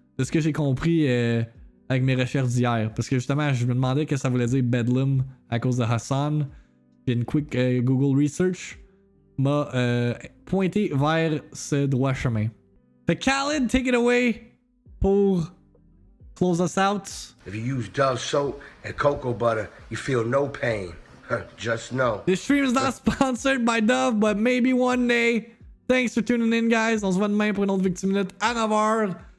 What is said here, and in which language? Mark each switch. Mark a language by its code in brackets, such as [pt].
[fr] De ce que j'ai compris avec mes recherches d'hier. Parce que justement, je me demandais que ça voulait dire Bedlam à cause de Hassan. Puis une [en] quick Google research [fr] m'a pointé vers ce droit chemin. [en] Fait Khaled, take it away pour close us out. If you use Dove soap and cocoa butter, you feel no pain. Just know. This stream is not sponsored by Dove, but maybe one day. Thanks for tuning in, guys. [fr] On se voit demain pour une autre VIICTIIMINUTE à 9h.